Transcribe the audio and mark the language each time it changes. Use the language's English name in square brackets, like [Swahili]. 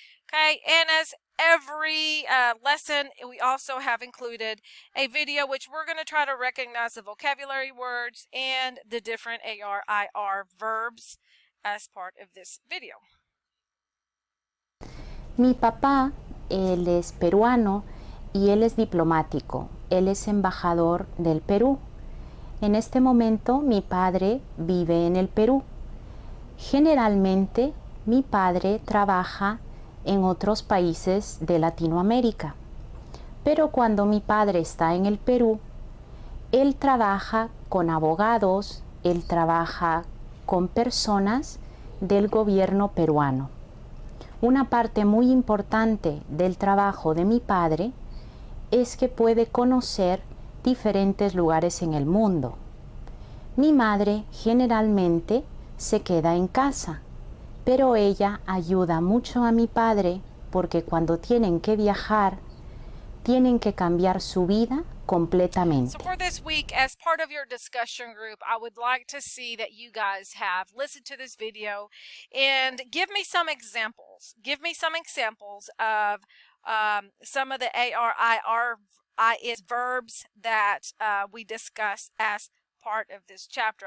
[English] Okay, and as every lesson, we also have included a video which we're going to try to recognize the vocabulary words and the different AR, IR verbs as part of this video. [Spanish] Mi papá, él es peruano y él es diplomático. Él es embajador del Perú. En este momento mi padre vive en el Perú. Generalmente mi padre trabaja en otros países de Latinoamérica. Pero cuando mi padre está en el Perú, él trabaja con abogados, él trabaja con personas del gobierno peruano. Una parte muy importante del trabajo de mi padre es que puede conocer diferentes lugares en el mundo. Mi madre generalmente se queda en casa, pero ella ayuda mucho a mi padre porque cuando tienen que viajar, tienen que cambiar su vida completamente. [English] So for this week, as part of your discussion group, I would like to see that you guys have listened to this video and give me some examples. Give me some examples of some of the AR, IR verbs that we discussed as part of this chapter.